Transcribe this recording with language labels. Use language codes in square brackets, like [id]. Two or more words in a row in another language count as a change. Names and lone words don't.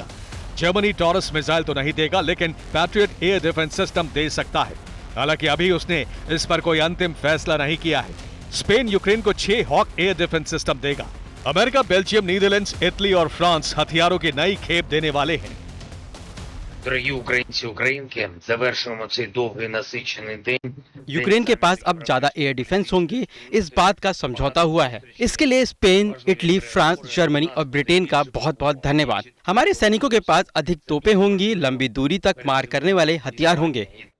[hi] जर्मनी टॉरस मिसाइल तो नहीं देगा, लेकिन पैट्रियट [en] air defense system [hi] दे सकता है। हालांकि अभी उसने इस पर कोई अंतिम फैसला नहीं किया है। स्पेन यूक्रेन को 6 हॉक [en] air defense system [hi] देगा। अमेरिका, बेल्जियम, नीदरलैंड्स, इटली और फ्रांस हथियारों की नई खेप देने वाले हैं। [uk] Дорогі українці, українки, завершуємо цей довгий насичений день. [hi] यूक्रेन के पास अब ज्यादा [en] air defense [hi] होंगे, इस बात का समझौता हुआ है। इसके लिए स्पेन, इटली, फ्रांस, जर्मनी और ब्रिटेन का बहुत बहुत धन्यवाद। हमारे सैनिकों के पास अधिक तोपें होंगी, लंबी दूरी तक मार करने वाले हथियार होंगे।